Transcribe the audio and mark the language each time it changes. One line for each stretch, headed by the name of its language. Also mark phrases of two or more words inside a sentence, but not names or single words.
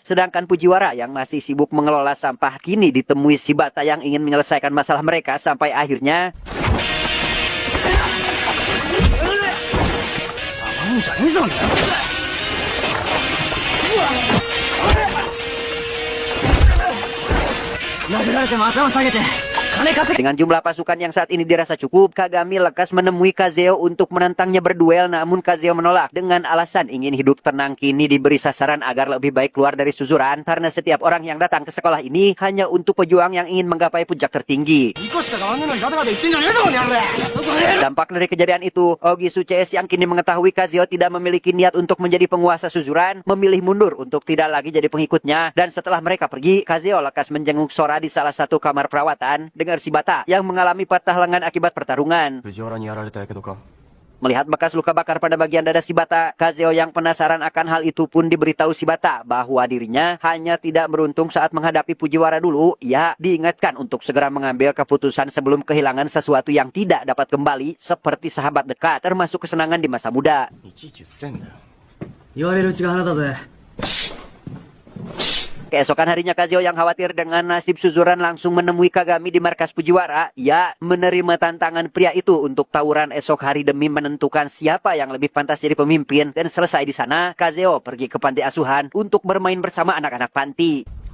Indonesian: Sedangkan Fujiwara yang masih sibuk mengelola sampah kini ditemui Shibata yang ingin menyelesaikan masalah mereka sampai akhirnya...
Japanese: 甘いんじゃねえぞ。殴られても頭下げて金稼げ。
Indonesian: Dengan jumlah pasukan yang saat ini dirasa cukup, Kagami lekas menemui Kazeo untuk menantangnya berduel, namun Kazeo menolak dengan alasan ingin hidup tenang. Kini diberi sasaran agar lebih baik keluar dari Suzuran karena setiap orang yang datang ke sekolah ini hanya untuk pejuang yang ingin menggapai puncak tertinggi. Dampak dari kejadian itu, Ogisu CS yang kini mengetahui Kazeo tidak memiliki niat untuk menjadi penguasa Suzuran, memilih mundur untuk tidak lagi jadi pengikutnya. Dan setelah mereka pergi, Kazeo lekas menjenguk Sora di salah satu kamar perawatan dengan Shibata yang mengalami patah lengan akibat pertarungan.
Japanese: 藤原にやられたやけどか。
Indonesian: Melihat bekas luka bakar pada bagian dada Shibata, Kazeo yang penasaran akan hal itu pun diberitahu Shibata bahwa dirinya hanya tidak beruntung saat menghadapi Fujiwara dulu. Ia diingatkan untuk segera mengambil keputusan sebelum kehilangan sesuatu yang tidak dapat kembali seperti sahabat dekat, termasuk kesenangan di masa muda.
Japanese: いちいちうっせんだよ。言われるうちが花だぜ。
Indonesian: Keesokan harinya Kazeo yang khawatir dengan nasib Suzuran langsung menemui Kagami di markas Fujiwara. Ia menerima tantangan pria itu untuk tawuran esok hari demi menentukan siapa yang lebih pantas jadi pemimpin. Dan selesai di sana, Kazeo pergi ke panti asuhan untuk bermain bersama anak-anak panti.